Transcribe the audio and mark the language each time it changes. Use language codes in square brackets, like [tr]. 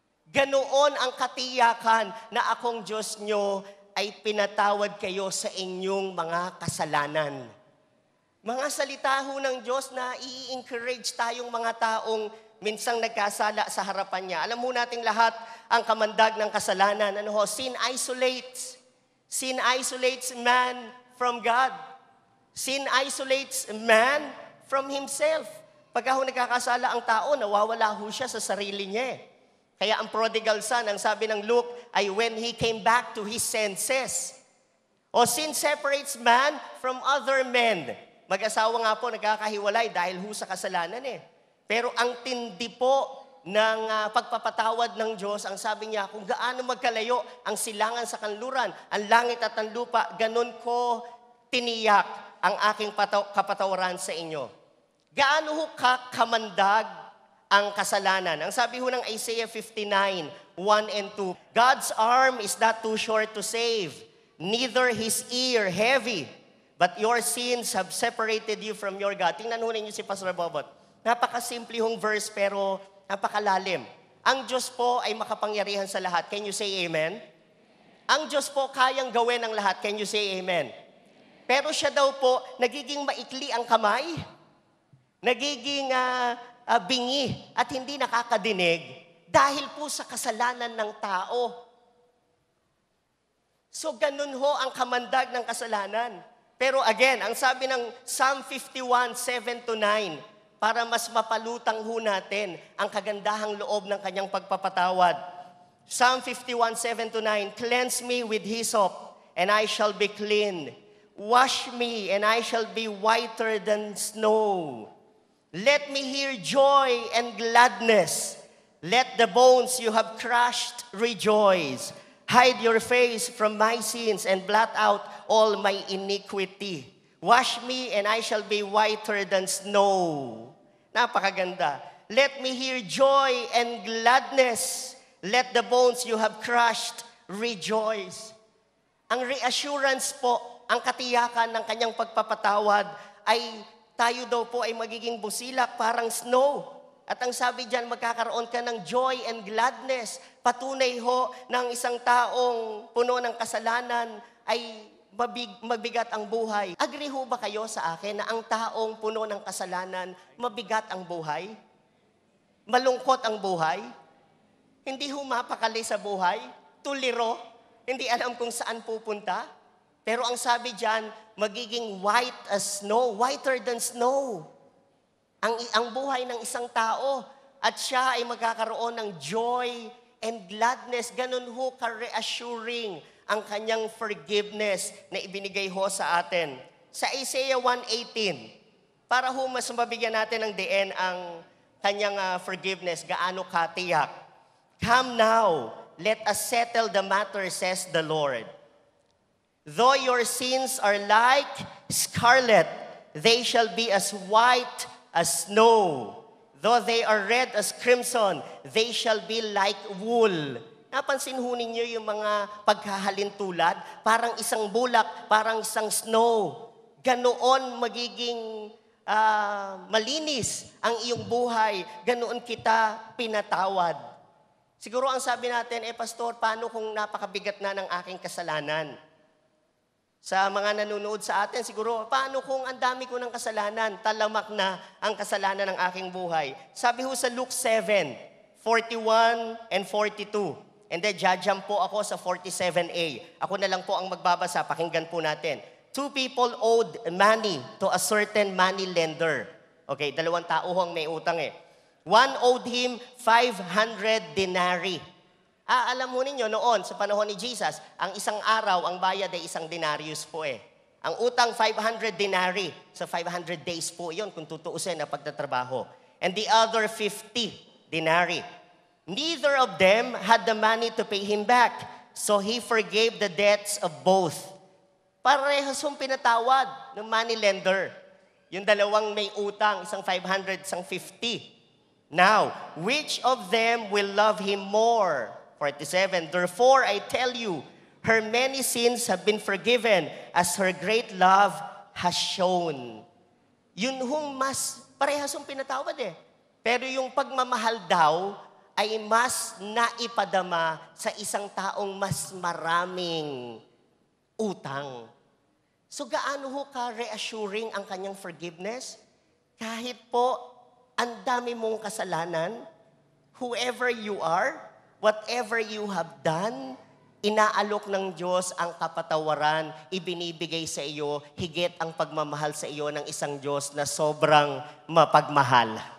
[tl] Ganoon ang katiyakan na akong Diyos niyo ay pinatawad kayo sa inyong mga kasalanan. Mga salita ho ng Diyos na i-encourage tayong mga taong minsang nagkasala sa harapan niya. Alam mo nating lahat ang kamandag ng kasalanan. [en] Sin isolates. Sin isolates man from God. Sin isolates man from himself. [tl] Pagka ho nagkakasala ang tao, nawawala ho siya sa sarili niya. Kaya ang prodigal son, ang sabi ng Luke, ay [en] when he came back to his senses. Sin separates man from other men. [tl] Mag-asawa nga po nagkakahiwalay dahil ho sa kasalanan Pero ang tindi po ng pagpapatawad ng Diyos, ang sabi niya, kung gaano magkalayo ang silangan sa kanluran, ang langit at ang lupa, ganun ko tiniyak ang aking kapatawaran sa inyo. Gaano ho kamandag ang kasalanan? Ang sabi ho ng [en] Isaiah 59, 1 and 2, God's arm is not too short to save, neither His ear heavy, but your sins have separated you from your God. [tl] Tingnan ho ninyo si Pastor Bobot. Napakasimple hong verse pero napakalalim. Ang Diyos po ay makapangyarihan sa lahat. [en] Can you say amen? [tl] Ang Diyos po kayang gawin ang lahat. Can you say amen? Pero siya daw po, nagiging maikli ang kamay, nagiging bingi at hindi nakakadinig dahil po sa kasalanan ng tao. So ganun ho ang kamandag ng kasalanan. Pero again, ang sabi ng Psalm 51, 7-9, para mas mapalutang ho natin ang kagandahang loob ng kanyang pagpapatawad. [en] Psalm 51, 7-9, Cleanse me with hyssop, and I shall be clean. Wash me, and I shall be whiter than snow. Let me hear joy and gladness. Let the bones you have crushed rejoice. Hide your face from my sins and blot out all my iniquity. Wash me, and I shall be whiter than snow. [tl] Napakaganda. [en] Let me hear joy and gladness. Let the bones you have crushed rejoice. [tl] Ang reassurance po, ang katiyakan ng kanyang pagpapatawad ay tayo daw po ay magiging busilak parang snow. At ang sabi diyan, magkakaroon ka ng [en] joy and gladness. [tl] Patunay ho ng isang taong puno ng kasalanan ay mabigat ang buhay. Agree ho ba kayo sa akin na ang taong puno ng kasalanan, mabigat ang buhay? Malungkot ang buhay? Hindi ho mapakali sa buhay? Tuliro? Hindi alam kung saan pupunta? Pero ang sabi diyan, magiging [en] white as snow, whiter than snow. [tl] Ang buhay ng isang tao at siya ay magkakaroon ng [en] joy and gladness. [tl] Ganun ho ka-reassuring ang kanyang forgiveness na ibinigay ho sa atin. Sa Isaiah 1:18, para ho mas mabigyan natin ng diin ang kanyang forgiveness, gaano katiyak. [en] Come now, let us settle the matter, says the Lord. Though your sins are like scarlet, they shall be as white as snow. Though they are red as crimson, they shall be like wool. [tl] Napansin ho ninyo yung mga paghahalintulad, parang isang bulak, parang isang snow. Ganoon magiging malinis ang iyong buhay. Ganoon kita pinatawad. Siguro ang sabi natin, Pastor, paano kung napakabigat na ng aking kasalanan? Sa mga nanonood sa atin, siguro, paano kung ang dami ko ng kasalanan, talamak na ang kasalanan ng aking buhay? Sabi ho sa Luke 7, 41 and 42. And then, jajump po ako sa 47a. Ako na lang po ang magbabasa. Pakinggan po natin. [en] 2 people owed money to a certain money lender. [tl] Okay, 2 tao ang may utang [en] One owed him 500 denarii. [tl] Alam mo ninyo, noon, sa panahon ni Jesus, ang isang araw, ang bayad ay isang denarius po eh. Ang utang, 500 denarii. So 500 days po yon kung tutuusin na pagtatrabaho. [en] And the other 50 denarii. Neither of them had the money to pay him back. So he forgave the debts of both. [tl] Parehas yung pinatawad ng money lender. Yung dalawang may utang, isang 500, isang 50. [en] Now, which of them will love him more? 47, therefore I tell you, her many sins have been forgiven as her great love has shown. [tl] Yun hong mas, parehas yung pinatawad eh. Pero yung pagmamahal daw ay mas naipadama sa isang taong mas maraming utang. So gaano ho ka-reassuring ang kanyang forgiveness? Kahit po ang dami mong kasalanan, [en] whoever you are, whatever you have done, [tl] inaalok ng Diyos ang kapatawaran, ibinibigay sa iyo, higit ang pagmamahal sa iyo ng isang Diyos na sobrang mapagmahal.